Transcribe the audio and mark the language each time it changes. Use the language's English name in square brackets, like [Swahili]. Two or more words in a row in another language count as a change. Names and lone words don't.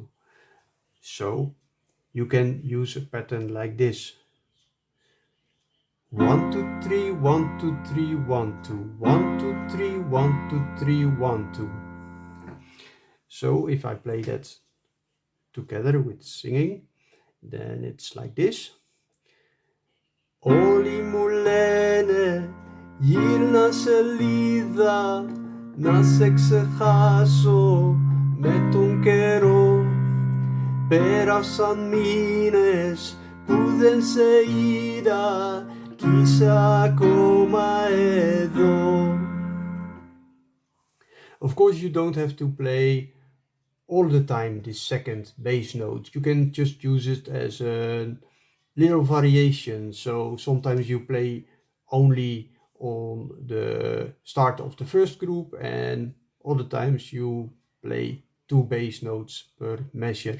[English] So you can use a pattern like this. 1-2-3, 1-2-3, 1-2, 1-2-3, 1-2-3, 1-2. So if I play that together with singing, then it's like this. [Greek] Όλοι μου λένε γύρνα σελίδα να σε ξεχάσω με τον καιρό. Πέρασαν μήνες που δεν σε είδα κι είσαι ακόμα εδώ. [English] Of course you don't have to play all the time this second bass note. You can just use it as a little variation. So sometimes you play only on the start of the first group and other times you play 2 bass notes per measure.